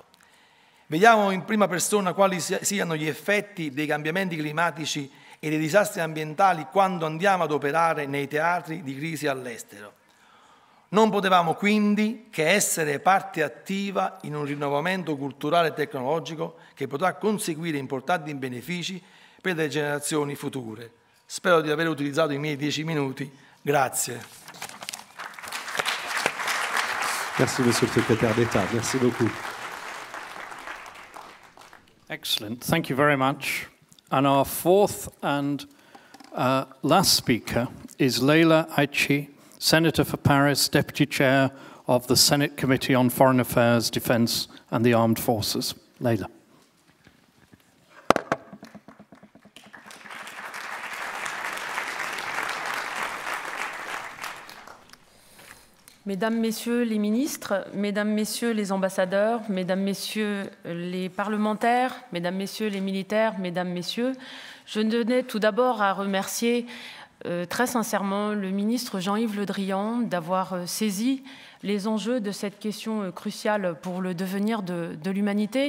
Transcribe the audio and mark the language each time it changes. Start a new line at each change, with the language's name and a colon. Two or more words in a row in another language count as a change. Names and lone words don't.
Italian: Vediamo in prima persona quali siano gli effetti dei cambiamenti climatici e dei disastri ambientali quando andiamo ad operare nei teatri di crisi all'estero. Non potevamo quindi che essere parte attiva in un rinnovamento culturale e tecnologico che potrà conseguire importanti benefici per le generazioni future. Spero di aver utilizzato i miei 10 minuti. Grazie.
French: Merci, Monsieur le Secrétaire d'État. Merci beaucoup.
English: Excellent. Thank you very much. And our fourth and last speaker is Leila Aichi, Senator for Paris, Deputy Chair of the Senate Committee on Foreign Affairs, Defence and the Armed Forces. Leila.
French: Mesdames, Messieurs les ministres, Mesdames, Messieurs les ambassadeurs, Mesdames, Messieurs les parlementaires, Mesdames, Messieurs les militaires, Mesdames, Messieurs, je tenais tout d'abord à remercier très sincèrement le ministre Jean-Yves Le Drian d'avoir saisi les enjeux de cette question cruciale pour le devenir de l'humanité.